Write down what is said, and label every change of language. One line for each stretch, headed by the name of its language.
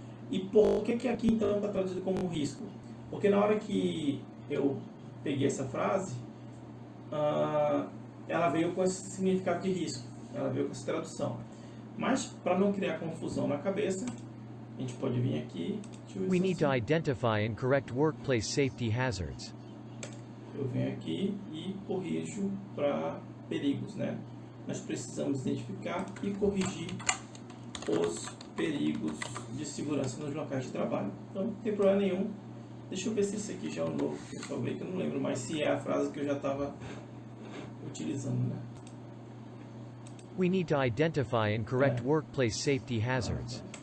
Portuguese: E por que aqui então está traduzido como risco? Porque na hora que eu peguei essa frase, ela veio com esse significado de risco, ela veio com essa tradução. Mas para não criar confusão na cabeça, a gente pode vir aqui.
English: We need to identify and correct workplace safety hazards.
Portuguese: Eu venho aqui e corrijo para perigos, né? Nós precisamos identificar e corrigir os perigos de segurança nos locais de trabalho. Então, não tem problema nenhum. Deixa eu ver se esse aqui já é o novo que eu falei, que eu não lembro mais se é a frase que eu já estava utilizando, né?
English: We need to identify and correct workplace safety hazards.